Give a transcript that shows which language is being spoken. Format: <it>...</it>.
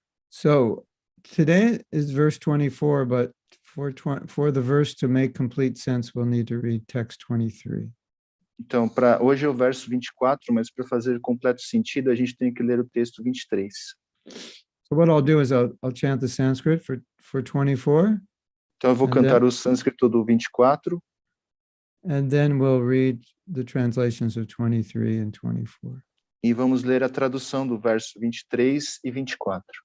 <en>So today is verse 24, but for the verse to make complete sense, we'll need to read text 23.</en> <pt>Então, hoje é o verso 24, mas para fazer completo sentido, a gente tem que ler o texto 23.</pt> <en>So what I'll do is I'll chant the Sanskrit for 24.</en> <pt>Então, eu vou cantar o sânscrito do 24.</pt> <en>And then we'll read the translations of 23 and 24.</en> <pt>E vamos ler a tradução do verso 23 e 24.</pt>